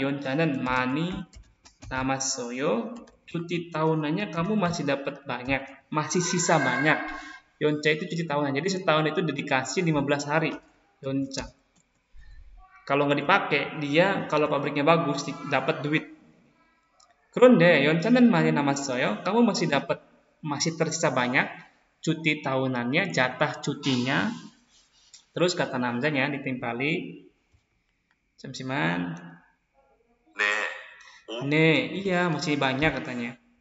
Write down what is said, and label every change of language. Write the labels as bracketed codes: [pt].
[ko] 연차는 많이 남았어요. [id] Cuti tahunannya kamu masih dapat banyak, masih sisa banyak. 연차 itu cuti tahunan. Jadi setahun itu dikasih 15 hari. [ko] 연차. [id] Kalau nggak dipakai, dia kalau pabriknya bagus dapat duit. [ko] 그런데 연차는 많이 남았어요. [id] Kamu masih tersisa banyak cuti tahunannya, jatah cutinya. Terus kata namzanya ditimpali. Jamsiman. 네, iya masih banyak katanya.